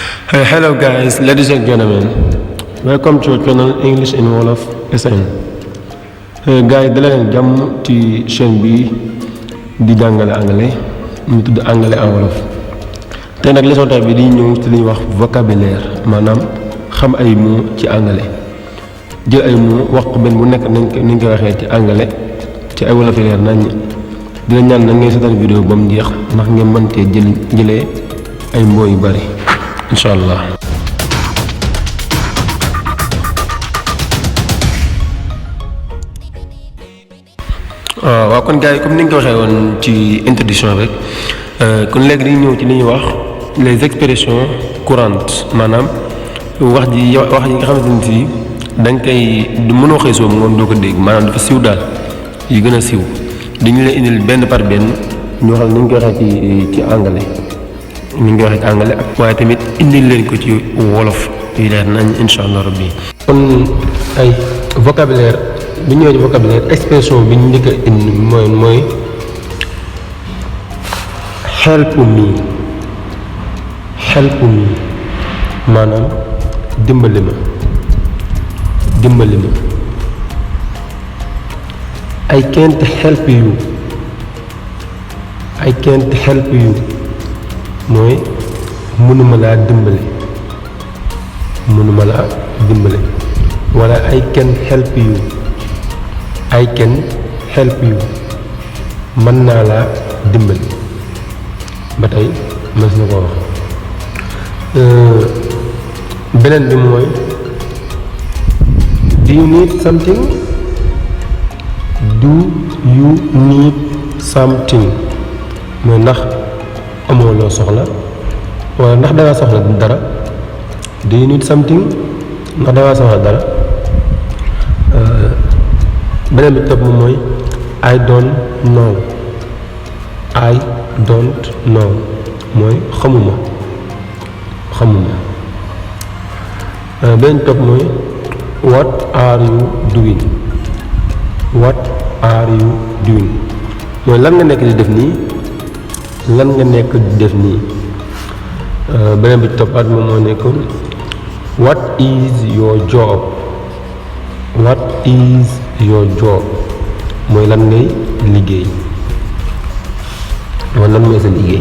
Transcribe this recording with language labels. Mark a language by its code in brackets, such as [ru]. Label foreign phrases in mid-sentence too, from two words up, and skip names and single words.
[en] Hey, hello guys, ladies and gentlemen. Welcome to our channel English in Wolof SN. [wo] Gars yi dala leen jàmm ci chaîne bi di jàngale anglais mu tudd [fr] anglais en wolof. [wo] Tey nag leçon bi di ñëw ci li ñuy wax vocabulaire maanaam xam ay mots ci anglais jël ay mots wax ko benn bu nekk nañ ko waxee ci anglais ci ay wolof leer nañ dina ñaan nag ngeen seetaan vidéo ba mu jeex ndax ngeen mën cee jëlee ay mots yu bari [ar] إن شاء الله. [wo] waaw kon gars yi comme ni nga ko waxee woon ci introduction rek kon léegi dañuy ñëw ci li ñuy wax [fr] les expressions courantes [wo] maanaam wax yi nga xamante ni si da nga koy mënoo xëy soobu ngoon doo ko dégg maanaam dafa siiw daal yi gën a siiw dañu leen indil benn par benn ñoo xam ne ni ñu koy waxee ci anglais ni ñu koy waxee ci anglais ak waaye tamit indil leen ko ci wolof yu leer nañ [ar] إن شاء الله ربي. [wo] kon ay vocabulaire bu ñëwee ci [fr] vocabulaire expression [wo] bi ñu njëkk a indi mooy [en] help me [wo] maanaam dimbali ma [en] I can't help you [wo] mooy mënuma laa dimbali wala [en] I can help you [wo] mën naa laa dimbali ba tey mës na ko wax. beneen bi mooy [en] do you need something [wo] mooy ndax amoo loo soxla wala ndax dangaa soxla dara [en] do you need something [wo] ndax dangaa soxla dara. beneen bi topp moom mooy [en] I don't know [wo] mooy xamuma. beneen bi topp mooy [en] what are you doing [wo] mooy lan nga nekk di def nii. beneen bi toppaat moom moo nekkoon [en] what is your job [wo] mooy lan ngay liggéey mooy lan mooy sa liggéey.